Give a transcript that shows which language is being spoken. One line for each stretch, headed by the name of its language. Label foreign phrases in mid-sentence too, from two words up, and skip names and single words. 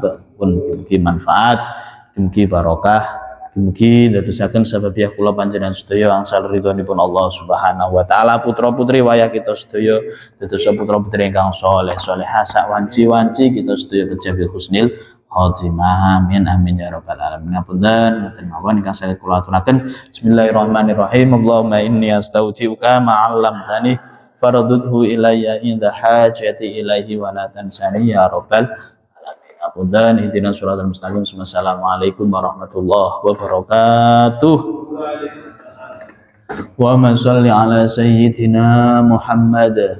Javanese: Pun mugi manfaat, mugi barokah, mugi dadosaken sababiah kula panjenengan sedaya angsal ridhonipun Allah
Arabic: سبحانه وتعالى.
Javanese: Putra-putri wayah kita sedaya dados putra-putri ingkang saleh salehah sak wanci-wanci kita sedaya kejabil
Arabic: حسن الخاتمة. آمين آمين يا رب العالمين.
Javanese: Ngapunten ngoten mawon ingkang saged kula aturaken. Bismillahirrahmanirrahim.
Arabic: اللهم إني أستغفرك ما علمتني فارددته إلي عند حاجتي إليه ولا تنسني يا رب العالمين. Ngapunten اهدنا الصراط المستقيم والسلام عليكم ورحمة الله وبركاته. وما صلى على سيدنا محمد.